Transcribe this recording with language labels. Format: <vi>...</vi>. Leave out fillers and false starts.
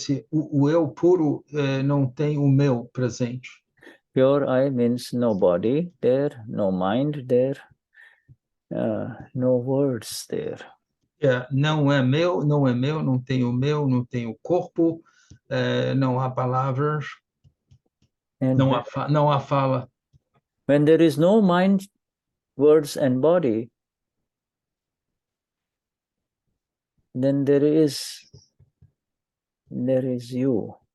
<pt>O eu puro não tem o meu presente.</pt> <en>Pure I means no body there, no mind there, no words there.</en> <pt>Não é meu, não tem o meu, não tem o corpo, não há palavras, não há fala.</pt> <en>When there is no mind, words and body, then there is you.</en>